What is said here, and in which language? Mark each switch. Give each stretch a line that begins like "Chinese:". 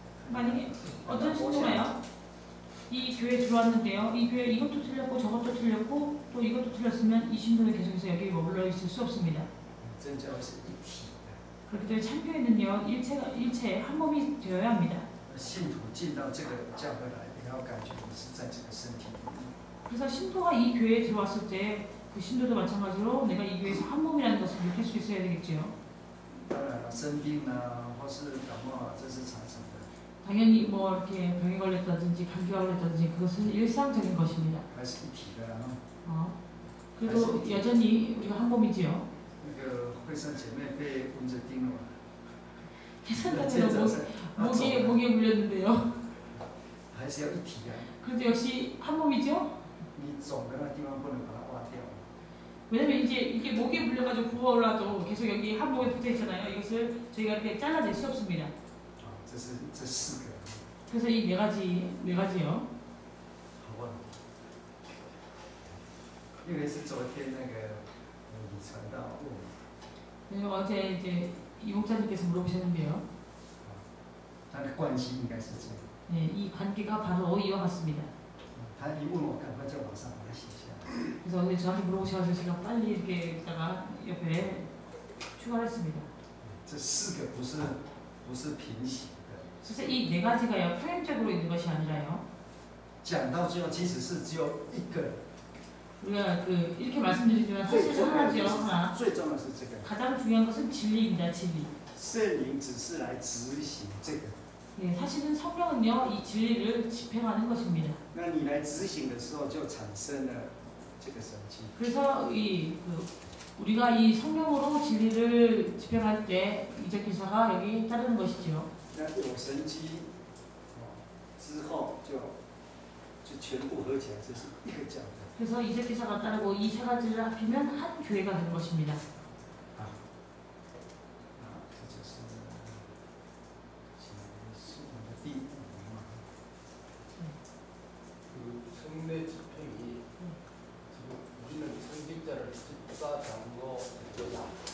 Korean: 만약에 어떤 신도가요 이 교회에 들어왔는데요 이 교회 이것도 틀렸고 저것도 틀렸고 또 이것도 틀렸으면 이 신도는 계속해서 여기에 머물러 있을 수 없습니다.
Chinese: 真教会是一体的。
Korean: 그렇기 때문에 참교회는요 일체 한 몸이 되어야 합니다.
Chinese: 信徒进到这个教会来，也要感觉你是在这个身体里面。
Korean: 그래서 신도가 이 교회에 들어왔을 때 그 신도도 마찬가지로 내가 이 교회에서 한 몸이라는 것을 느낄 수 있어야 되겠죠.
Chinese: 当然了，生病啊，或是感冒啊，这是常常的。
Korean: 당연히 뭐 이렇게 병에 걸렸다든지 감기가 걸렸다든지 그것은 일상적인 것입니다.
Chinese: 还是一体的啊。
Korean: 그래도 여전히 우리가 한 몸이지요.
Chinese: 那个会上姐妹被蚊子叮了嘛？
Korean: 괜찮다면 목에 물렸는데요.
Chinese: 还是要一体啊。
Korean: 그래도 역시 한 몸이죠.
Chinese: 你肿的那个地方不能把它挖掉。
Korean: 왜냐면 이제 이게 목에 물려가지고 부어올라도 계속 여기 한 몸에 붙어 있잖아요. 이것을 저희가 이렇게 잘라낼 수 없습니다.
Chinese: 这四个。
Korean: 그래서 이 네 가지요.
Chinese: 好不好？因为是昨天那个李传道问我，
Korean: 왜냐면 어제 이제 이 목사님께서 물어보셨는데요.
Chinese: 他的关系应该是这样。
Korean: 네, 이 관계가 바로 이와 같습니다.
Chinese: 他一问我，赶快就马上把它写下来。
Korean: 그래서 오늘 저한테 물어보셔서 제가 빨리 이렇게 있다가 옆에 추가를 했습니다.
Chinese: 这四个不是平行的。
Korean: 그래서 이 네 가지가요 평행적으로 있는 것이 아니라요.
Chinese: 讲到最后，其实是只有一个。
Korean: 우리가 이렇게 말씀드리지만 사실 하나죠 하나.
Chinese: 最重要是这个。
Korean: 가장 중요한 것은 진리입니다. 진리.
Chinese: 圣灵只是来执行这个。
Korean: 네, 사실은 성령은요 이 진리를 집행하는 것입니다.
Chinese: 那你来执行的时候，就产生了这个神迹。
Korean: 그래서 우리가 이 성령으로 진리를 집행할 때 이적 기사가 여기 따르는 것이죠.
Chinese: 那有神迹，之后就全部合起来就是一个教会。
Korean: 그래서 이세기사가 따르고 이 세 가지를 합치면 한 교회가 되는 것입니다.
Chinese: 啊，这就是结束的第5嘛。
Korean: 그 성례 집행이 지금 우리는 성직자를 집사 장로 대표자